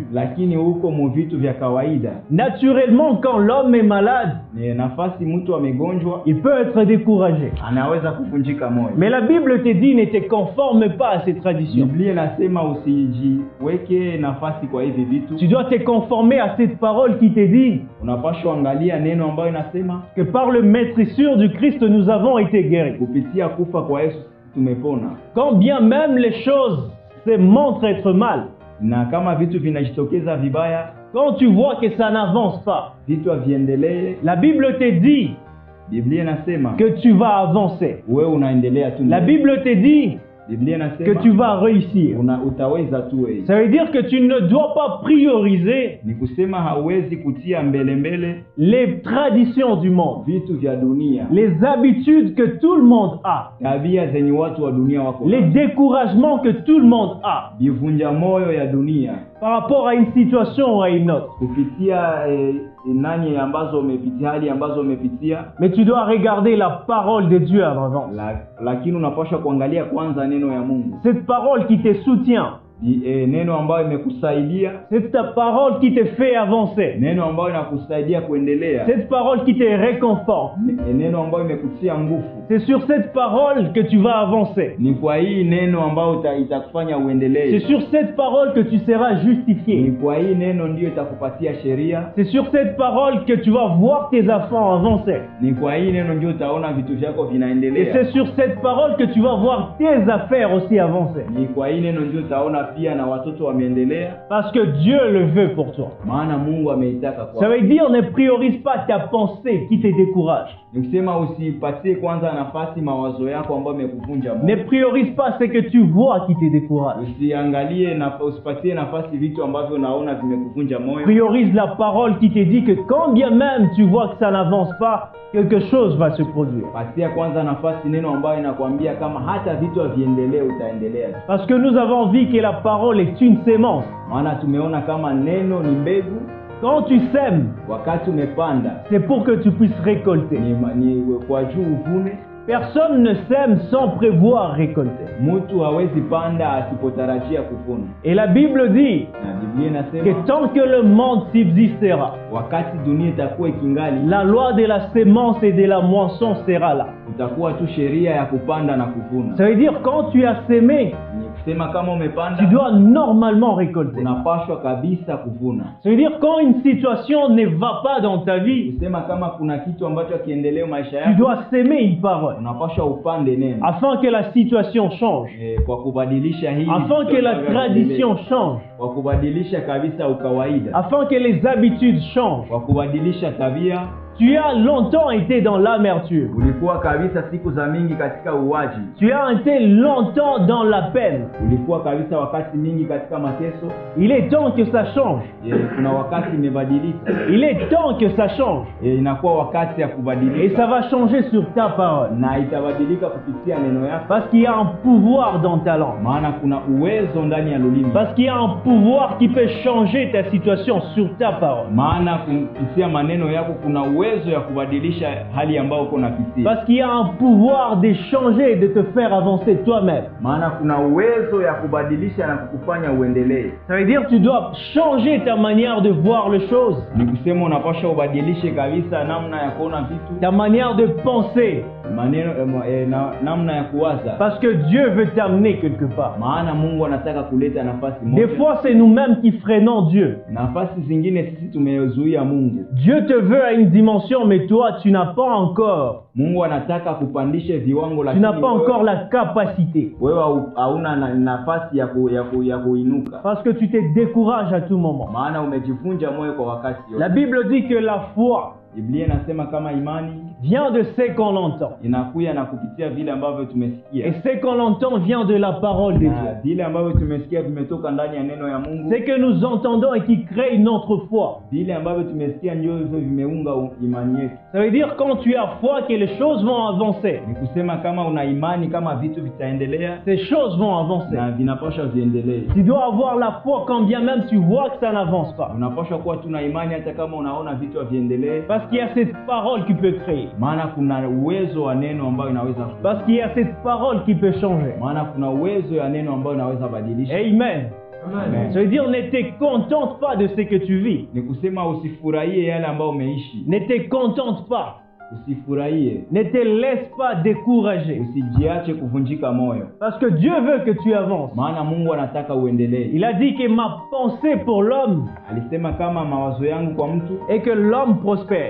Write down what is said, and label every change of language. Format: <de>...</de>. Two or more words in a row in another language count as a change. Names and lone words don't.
<sw>lakini huko mu vitu vya kawaida.</sw> <fr>Naturellement, quand l'homme est malade,</fr> <sw>Ni nafasi mtu amegonjwa</sw> <fr>il peut être découragé.</fr> <sw>anaweza kuvunjika moyo.</sw> <fr>Mais la Bible te dit, ne te conforme pas à ces traditions.</fr> <sw>Biblia inasema usijiweke nafasi kwa hivi vitu.</sw> <fr>Tu dois te conformer à cette parole qui te dit</fr> <sw>Unapaswa angalia neno ambayo inasema</sw> <fr>que par le maître sûr du Christ, nous avons été guéris.</fr> <sw>kupitia kufa kwa Yesu tumepona.</sw> <fr>Quand bien même les choses se montrent être mal,</fr> <sw>Na kama vitu vinajitokeza vibaya,</sw> <fr>quand tu vois que ça n'avance pas,</fr> <sw>vitu haviendelee,</sw> <fr>la Bible te dit</fr> <sw>Biblia inasema</sw> <fr>que tu vas avancer.</fr> <sw>wewe unaendelea tu.</sw> <fr>La Bible te dit</fr> <sw>Biblia</sw> <fr>que</fr> <sw>inasema</sw> <fr>tu vas réussir.</fr> <sw>utaweza tu wewe.</sw> <fr>Ça veut dire que tu ne dois pas prioriser</fr> <sw>Ni kusema hauwezi kutia mbele</sw> <fr>les traditions du monde,</fr> <sw>vitu vya dunia,</sw> <fr>les habitudes que tout le monde a,</fr> <sw>tabia zenye watu wa dunia wako</sw> <fr>les</fr> <sw>nazo,</sw> <fr>découragements que tout le monde a</fr> <sw>vivunja moyo ya dunia</sw> <fr>par rapport à une situation ou à une autre.</fr> <sw>kupitia nani ambazo umepitia, hali ambazo umepitia.</sw> <fr>Mais tu dois regarder la parole de Dieu en avant.</fr> <sw>Lakini unapaswa kuangalia kwanza neno ya Mungu.</sw> <fr>Cette parole qui te soutient,</fr> <sw>Neno ambayo imekusaidia,</sw> <fr>c'est ta parole qui te fait avancer,</fr> <sw>neno ambayo inakusaidia kuendelea,</sw> <fr>cette parole qui te réconforte.</fr> <sw>neno ambayo imekutia nguvu.</sw> <fr>C'est sur cette parole que tu vas avancer.</fr> <sw>Ni kwa hii neno ambayo itakufanya uendelee.</sw> <fr>C'est sur cette parole que tu seras</fr> <sw>Ni</sw> <fr>justifié.</fr> <sw>kwa hii neno ndiyo itakupatia sheria.</sw> <fr>C'est sur cette parole que tu vas voir tes enfants avancer.</fr> <sw>Ni kwa hii neno ndio utaona vitu vyako</sw> <fr>Et</fr> <sw>vinaendelea.</sw> <fr>c'est sur cette parole que tu vas voir tes affaires aussi avancer.</fr> <sw>Ni kwa hii neno ndio utaona pia na watoto wameendelea,</sw> <fr>Parce que Dieu le veut pour toi.</fr> <sw>maana Mungu ameitaka</sw> <fr>Ça</fr> <sw>kwako.</sw> <fr>veut dire ne priorise pas ta pensée qui te décourage.</fr> <sw>Nikisema usipatie kwanza nafasi mawazo yako ambayo yamekuvunja</sw> <fr>Ne</fr> <sw>moyo.</sw> <fr>priorise pas ce que tu vois qui te décourage.</fr> <sw>Usiangalie na usipatie nafasi vitu ambavyo unaona vimekuvunja moyo.</sw> <fr>Priorise la parole qui te dit que quand bien même tu vois que ça n'avance pas, quelque chose va se produire.</fr> <sw>Patia kwanza nafasi neno ambayo inakwambia kama hata vitu haviendelee utaendelea.</sw> <fr>Parce que nous avons vu que la parole est une sémence.</fr> <sw>Maana tumeona kama neno ni mbegu,</sw> <fr>Quand tu sèmes,</fr> <sw>wakati umepanda</sw> <fr>c'est pour que tu puisses récolter.</fr> <sw>ni kwa juu uvune.</sw> <fr>Personne ne sème sans prévoir récolter.</fr> <sw>Mtu hawezi panda asipotarajia kuvuna.</sw> <fr>Et la Bible dit</fr> <sw>Na Biblia</sw> <fr>que</fr> <sw>inasema</sw> <fr>tant que le monde subsistera,</fr> <sw>wakati dunia itakuwa ikingali,</sw> <fr>la loi de la sémence et de la moisson sera là.</fr> <sw>utakuwa tu sheria ya kupanda na kuvuna.</sw> <fr>Ça veut dire quand tu as sémé,</fr> <sw>Ni kusema kama</sw> <fr>tu</fr> <sw>umepanda</sw> <fr>dois normalement récolter.</fr> <sw>unapashwa kabisa kuvuna.</sw> <fr>Ça veut dire quand une situation ne va pas dans ta vie,</fr> <sw>Kusema kama kuna kitu ambacho kiendelea maisha</sw> <fr>tu</fr> <sw>yako,</sw> <fr>dois s'aimer une parole</fr> <sw>unapashwa upande neno</sw> <fr>afin que la situation change,</fr> <sw>kwa kubadilisha hii,</sw> <fr>afin que la tradition change,</fr> <sw>kwa kubadilisha kabisa ukawaida,</sw> <fr>afin que les habitudes changent.</fr> <sw>kwa kubadilisha tabia.</sw> <fr>Tu as longtemps été dans l'amertume.</fr> <sw>Ulikuwa kabisa siku za mingi katika uwaji,</sw> <fr>Tu as été longtemps dans la peine.</fr> <sw>ulikuwa kabisa wakati mingi katika mateso.</sw> <fr>Il est temps que ça change.</fr> <sw>Kuna wakati imebadilika,</sw> <fr>Il est temps que ça change.</fr> <sw>inakuwa wakati ya</sw> <fr>Et</fr> <sw>kubadilika,</sw> <fr>ça va changer sur ta parole.</fr> <sw>na itabadilika kupitia neno yako,</sw> <fr>Parce qu'il y a un pouvoir dans ta langue.</fr> <sw>maana kuna uwezo ndani ya lulimi,</sw> <fr>Parce qu'il y a un pouvoir qui peut changer ta situation sur ta parole.</fr> <sw>maana kupitia maneno yako kuna uwezo uwezo ya kubadilisha hali ambayo uko unapitia.</sw> <fr>Parce qu'il y a un pouvoir de changer et de te faire avancer toi-même.</fr> <sw>Maana kuna uwezo ya kubadilisha na kukufanya uendelee.</sw> <fr>Ça veut dire que tu dois changer ta manière de voir les choses,</fr> <sw>Ni kusema unapaswa ubadilishe kabisa namna ya kuona vitu,</sw> <fr>ta manière de penser.</fr> <sw>maneno namna ya kuwaza.</sw> <fr>Parce que Dieu veut t'amener quelque part.</fr> <sw>Maana Mungu anataka kuleta nafasi</sw> <fr>Des</fr> <sw>moja.</sw> <fr>fois, c'est nous-mêmes qui freinons Dieu.</fr> <sw>Nafasi zingine sisi tumezuia Mungu.</sw> <fr>Dieu te veut à une dimension, mais toi, tu n'as pas encore.</fr> <sw>Mungu anataka kupandishe viwango,</sw> <fr>Tu</fr> <sw>lakini</sw> <fr>n'as pas encore la capacité.</fr> <sw>wewe hauna nafasi ya kuinuka.</sw> <fr>Parce que tu te décourages à tout moment.</fr> <sw>Maana umejivunja moyo kwa wakati yote.</sw> <fr>La Bible dit que la foi</fr> <sw>Biblia inasema kama imani</sw> <fr>vient de ce qu'on entend.</fr> <sw>inakuja na kupitia vile ambavyo tumesikia.</sw> <fr>Et ce qu'on entend vient de la parole de Dieu.</fr> <sw>Na vile ambavyo tumesikia vimetoka ndani ya neno ya Mungu.</sw> <fr>Ce que nous entendons et qui crée notre foi.</fr> <sw>Vile ambavyo tumesikia ndio hivyo vimeunga imani yetu.</sw> <fr>Ça veut dire quand tu as foi que les choses vont avancer.</fr> <sw>Ni kusema kama una imani kama vitu vitaendelea</sw> <fr>Ces choses vont avancer.</fr> <sw>na vinapaswa viendelee.</sw> <fr>Tu dois avoir la foi quand bien même tu vois que ça n'avance pas.</fr> <sw>Unapaswa kuwa tuna imani hata kama unaona vitu haviendelee.</sw> <fr>Parce qu'il y a cette parole qui peut créer.</fr> <sw>Maana kuna uwezo wa neno ambayo inaweza.</sw> <fr>Parce qu'il y a cette parole qui peut changer.</fr> <sw>Maana kuna uwezo ya neno ambayo inaweza badilisha.</sw> <fr>Amen.</fr> <sw>Amen.</sw> <fr>Ça veut dire ne te contente pas de ce que tu vis.</fr> <sw>Ni kusema usifurahie yale ambayo umeishi.</sw> <fr>Ne te contente pas.</fr> <sw>Usifurahie.</sw> <fr>Ne te laisse pas décourager.</fr> <sw>Usijiache kuvunjika moyo.</sw> <fr>Parce que Dieu veut que tu avances.</fr> <sw>Maana Mungu anataka uendelee.</sw> <fr>Il a dit que ma pensée pour l'homme</fr> <sw>Alisema kama mawazo yangu kwa mtu</sw> <fr>est que l'homme prospère.</fr>